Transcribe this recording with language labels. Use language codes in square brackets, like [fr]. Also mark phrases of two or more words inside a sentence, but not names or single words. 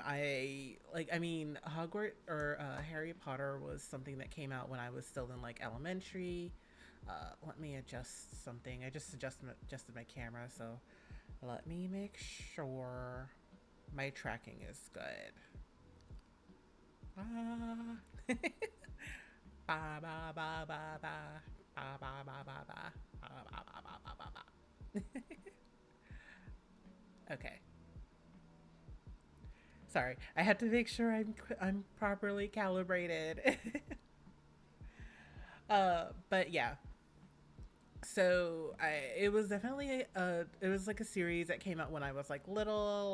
[en] I mean, Hogwarts or Harry Potter was something that came out when I was still in like elementary. Let me adjust something. I just adjusted my camera, so let me make sure my tracking is good. Ah. Ba ba ba ba ba ba ba ba ba ba ba ba ba ba ba ba. Okay. Sorry, I had to make sure I'm properly calibrated. But yeah, so it was definitely it was like a series that came out when I was like little.